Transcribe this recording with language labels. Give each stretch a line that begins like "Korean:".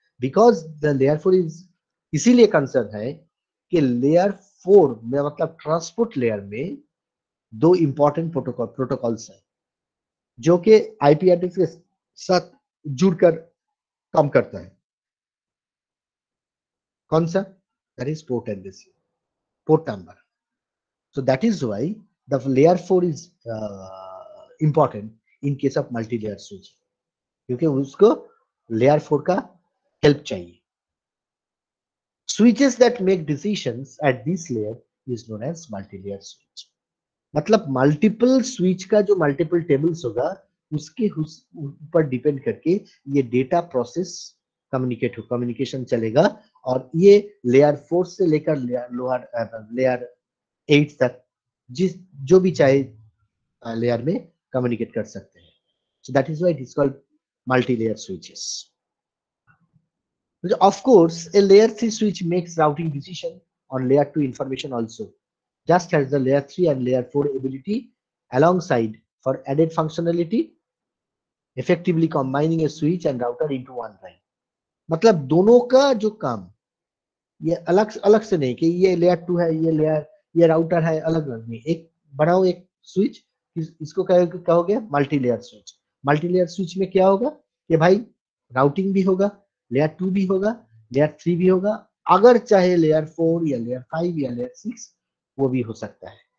English: Because the layer 4 is
Hindi: इसीलिए concern है कि लेयर 4 में मतलब ट्रांसपोर्ट लेयर में 2 इंपॉर्टेंट प्रोटोकॉल्स हैं जो कि आईपी एड्रेस के साथ जुड़कर काम करता है। कौन सा?
English: That is port address, port number. So that is why the layer 4 is important in case of multi-layer switching,
Hindi: क्योंकि उसको लेयर 4 का हेल्प चाहिए।
English: Switches that make decisions at this layer is known as multilayer switch.
Hindi: मतलब multiple switch का जो multiple tables होगा उसके ऊपर डिपेंड करके ये डेटा प्रोसेस कम्युनिकेशन चलेगा और ये लेयर 4 से लेकर लेयर 8 तक जिस जो भी चाहे लेयर में कम्युनिकेट कर सकते हैं।
English: So that is why it is called multilayer switches. Of course, a layer 3 switch makes routing decision on layer 2 information also, just as the layer 3 and layer 4 ability alongside for added functionality, effectively combining a switch and router into one line.
Hindi: मतलब दोनों का जो काम ये अलग अलग से नहीं कि ये लेयर 2 है ये राउटर है, अलग अलग नहीं, एक बनाओ एक स्विच, इसको कहोगे multi layer switch. Multi layer switch में क्या होगा कि भाई राउटिंग भी होगा, लेयर 2 भी होगा, लेयर 3 भी होगा, अगर चाहे लेयर 4 या लेयर 5 या लेयर 6 वो भी हो सकता है।